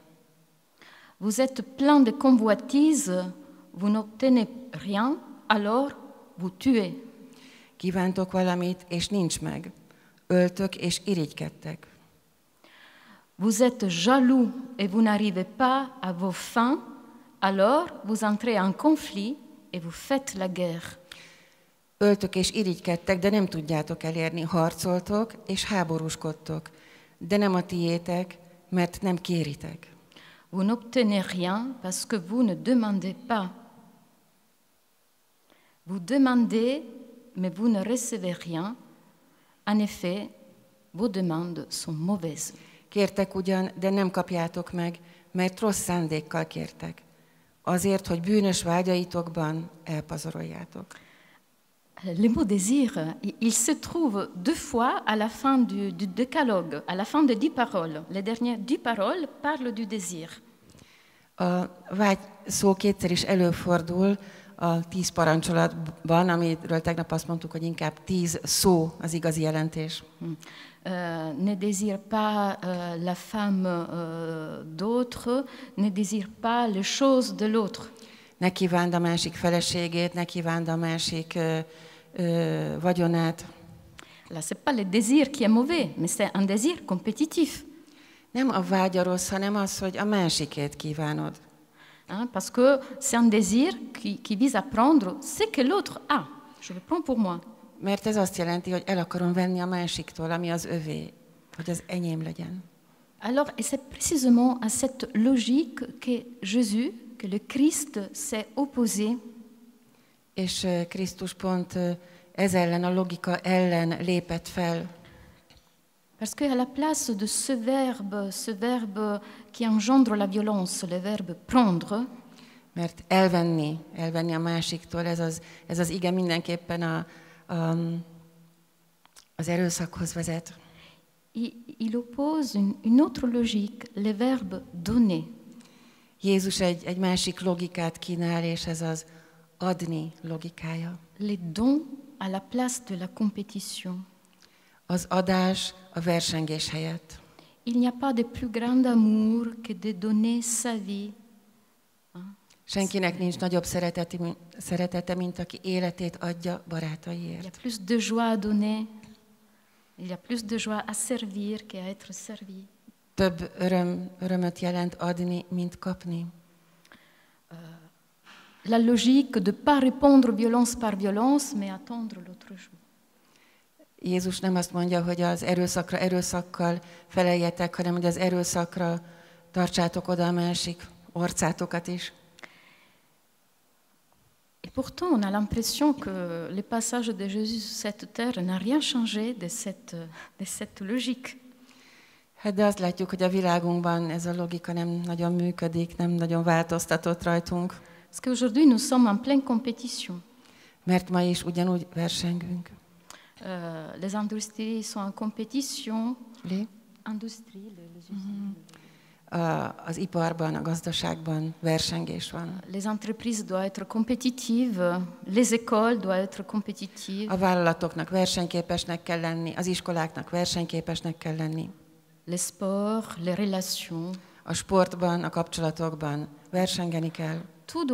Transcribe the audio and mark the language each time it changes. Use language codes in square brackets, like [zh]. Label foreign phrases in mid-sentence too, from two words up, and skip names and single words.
[fr] Vous êtes plein de convoitises, vous n'obtenez rien, alors vous tuez. [hu] Kívántok valamit, és nincs meg. Öltök és irigykedtek. [fr] Vous êtes jaloux et vous n'arrivez pas à vos fins, alors vous entrez en conflit et vous faites la guerre. [hu] Öltök és irigykedtek, de nem tudjátok elérni. Harcoltok és háborúskodtok, de nem a tiétek, mert nem kéritek. [fr] Vous n'obtenez rien parce que vous ne demandez pas. Vous demandez, mais vous ne recevez rien. En effet, vos demandes sont mauvaises. [hu] Kértek ugyan, de nem kapjátok meg, mert rossz szándékkal kértek. Azért, hogy bűnös vágyaitokban elpazaroljátok. [fr] Le mot désir, il se trouve 2 fois à la fin du décalogue, à la fin de 10 paroles. Les dernières 10 paroles parlent du désir. [hu] A vágy szó kétszer is előfordul a 10 parancsolatban, amiről tegnap azt mondtuk, hogy inkább 10 szó az igazi jelentés. [fr] Ne désire pas la femme d'autre, ne désire pas les choses de l'autre. [hu] Ne kívánd a másik feleségét, ne kívánd a másik vagyonát. [fr] Là, c'est pas le désir qui est mauvais, mais c'est un désir compétitif. [hu] Nem a vágy a rossz, hanem az, hogy a másikét kívánod. [fr] Hein, parce que c'est un désir qui vise à prendre ce que l'autre a. Je le prends pour moi. [hu] Mert ez azt jelenti, hogy el akarom venni a másiktól, ami az övé, hogy az enyém legyen. [fr] Alors, et c'est précisément à cette logique que Jésus, que le Christ s'est opposé. [hu] És Krisztus pont ez ellen, a logika ellen lépett fel. [fr] Parce qu'à la place de ce verbe qui engendre la violence, le verbe prendre, [hu] mert elvenni a másiktól, ez az ige mindenképpen az erőszakhoz vezet. [fr] Il oppose une autre logique, le verbe donner. [hu] Jézus egy másik logikát kínál, és ez az adni logikája. [fr] Les dons à la place de la compétition. [hu] Az adás a versengés helyett. [fr] Il n'y a pas de plus grand amour que de donner sa vie. [hu] Senkinek nincs nagyobb szeretete, mint aki életét adja barátaiért. [fr] Il y a plus de joie à donner, il y a plus de joie à servir qu'à être servi. [hu] Több örömöt jelent adni, mint kapni. [fr] La logique de ne pas répondre violence par violence, mais attendre l'autre jour. [hu] Jézus nem azt mondja, hogy az erőszakra erőszakkal feleljetek, hanem hogy az erőszakra tartsátok oda a másik orcátokat is. [fr] Et pourtant, on a l'impression que le passage de Jésus sur cette terre n'a rien changé de cette logique. [hu] Hát de azt látjuk, hogy a világunkban ez a logika nem nagyon működik, nem nagyon változtatott rajtunk. [fr] Parce qu'aujourd'hui, nous sommes en pleine compétition. [hu] Mert ma is ugyanúgy versengünk. [fr] Les industries sont en compétition. Les usines. [hu] Az iparban, a gazdaságban versengés van. [fr] Les entreprises doivent être compétitives, les écoles doivent être compétitives. [hu] A vállalatoknak versenyképesnek kell lenni, az iskoláknak versenyképesnek kell lenni. [fr] Les sports, les relations. [hu] A sportban, a kapcsolatokban versengeni kell.